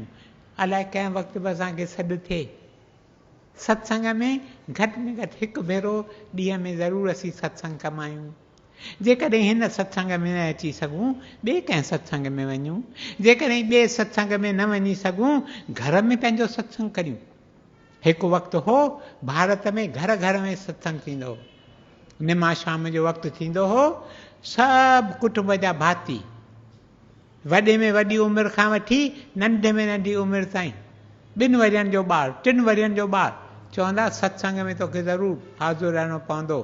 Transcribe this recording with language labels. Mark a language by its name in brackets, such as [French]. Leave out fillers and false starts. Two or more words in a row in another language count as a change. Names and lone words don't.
[Sindhi] अलाए कंहिं वक़्तु बि असांखे सॾु थिए सत्संग में, घटि में घटि हिकु भेरो ॾींहं में ज़रूरु असीं सत्संग कमायूं। जेकॾहिं हिन सत्संग में न अची सघूं, ॿिए कंहिं सत्संग में वञूं। जेकॾहिं ॿिए सत्संग में न वञी सघूं, घर में पंहिंजो सत्संग करियूं। हिकु वक़्तु हो भारत में घर घर में सत्संग थींदो हो। निमा शाम जो वक़्तु थींदो हो, सभु कुटुंब जा भाती, वॾे में वॾी उमिरि खां वठी नंढे में नंढी उमिरि ताईं, 2 वरियनि जो ॿारु, 3 वरियनि जो ॿारु, चवंदा सत्संग में तोखे ज़रूरु हाज़ुर रहणो पवंदो।